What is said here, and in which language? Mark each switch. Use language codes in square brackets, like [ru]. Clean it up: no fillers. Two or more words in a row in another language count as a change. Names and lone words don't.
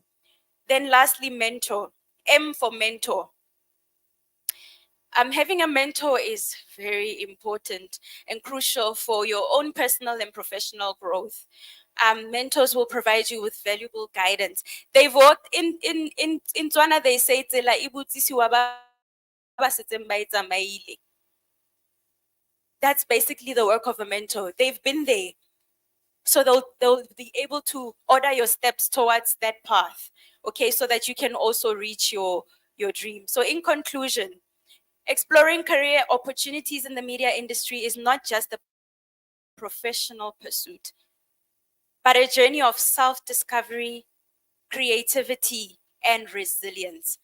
[en] Then lastly, mentor. M for mentor. Having a mentor is very important and crucial for your own personal and professional growth. Mentors will provide you with valuable guidance. They've worked in Tswana, they say [tn] tsela e botsisiwa ba setseng ba e tsamaile. [en] That's basically the work of a mentor. They've been there. So they'll be able to order your steps towards that path, okay, so that you can also reach your dream. So in conclusion, exploring career opportunities in the media industry is not just a professional pursuit, but a journey of self-discovery, creativity, and resilience.